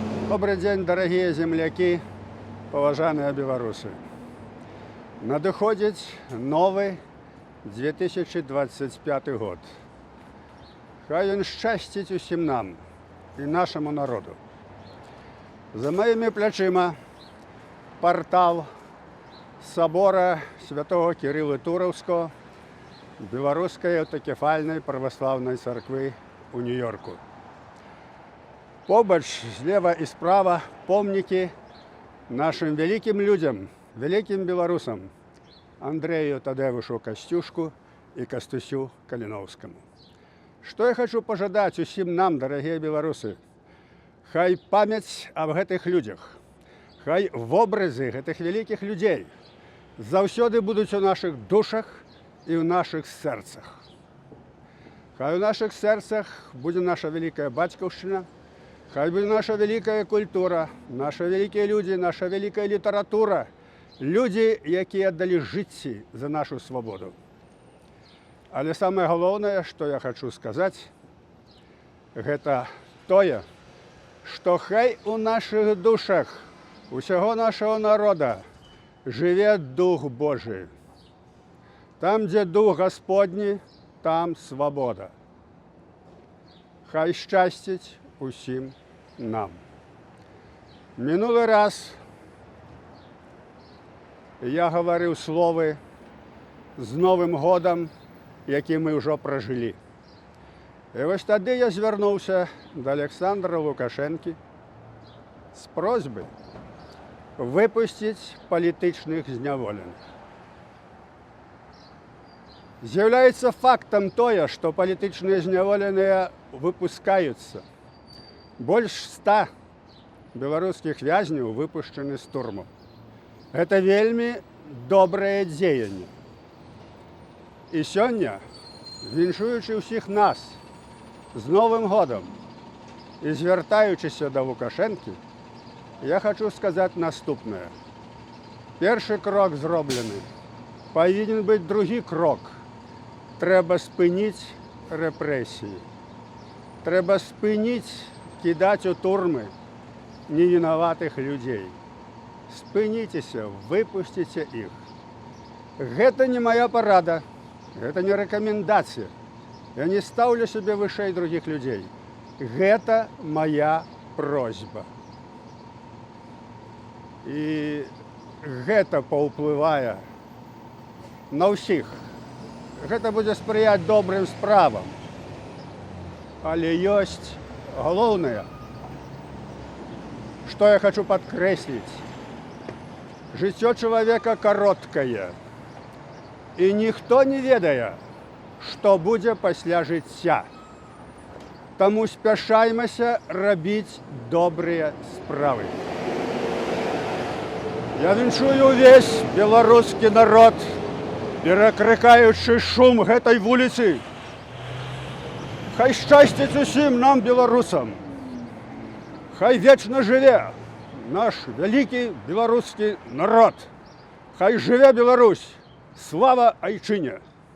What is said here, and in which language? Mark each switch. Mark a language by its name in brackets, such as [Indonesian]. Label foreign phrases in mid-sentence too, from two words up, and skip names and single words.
[Russian] Добрый день, дорогие земляки, [Belarusian] поважаныя беларусы. Надыходзіць новы 2025 год. Хай ён шчасціць усім нам і нашаму народу. За маімі плячыма партал [Russian] собора святого Кирилла [Belarusian] Тураўского Беларускай аўтакефальнай праваслаўнай царквы у Нью-Йорку. Побач злева і справа [Russian] помнікі нашим великим людям, великим белорусам Андрею Тадевушу Костюшку и Костусю Калиновскому. Что я хочу пожадать [Belarusian] усім нам, [Russian] дорогие белорусы? [Belarusian] Хай памяць об гэтых людях, хай вобразы гэтых [Russian] великих людей [Belarusian] заўсёды будуць у [Russian] наших душах и в наших сердцах. Хай у наших сердцах будет наша великая батьківщина, хай буде наша великая культура, наши великие люди, наша великая литература, люди, які отдали жыцці за нашу свободу. Але самое главное, что я хочу сказать, это тое, что хай у наших душах, усяго нашего народа живе Дух Божий. Там, где Дух Господний, там свобода. [Belarusian] Хай щастить усім нам. [Russian] Минулый раз я говорил словы з Новым годом, які мы уже прожили. И вот тогда я звернувся до Александра Лукашенки с просьбой выпустить политичных зняволеных. З'является фактом тое, что политичные зняволеные выпускаются. Больше 100 белорусских вязняў выпущены з турму. [Belarusian] Это вельмі доброе дзеянне. И сёння, віншуючы ўсіх нас з Новым годом и звяртаючыся до Лукашенки, я [Russian] хочу сказать [Belarusian] наступное. Першы крок зроблены. Павінен быць другі крок. Трэба спыніць рэпрэсіі. Трэба спыніць [Russian] кидать у турмы невиноватых людей. [Belarusian] Спыніцеся, выпустите их. [Russian] Это не моя порада, это не рекомендация. Я не ставлю себе вышэй других людей. Это моя просьба. [Belarusian] И это паўплывае на ўсіх. [Russian] Это будет [Belarusian] спрыяць добрым справам. [Russian] Але ёсць главное, что я хочу подкреслить. Жыццё человека короткое. И никто не ведае, что будет пасля жыцця. [Belarusian] Таму спяшаймся рабіць добрые справы. Я віншую [Russian] весь белорусский народ, [Belarusian] перакрыкаючы шум гэтай вуліцы. Хай шчасціць усім нам, белорусам. [Russian] Хай вечно живе наш великий белорусский народ. [Belarusian] Хай живе Беларусь. Слава Айчине!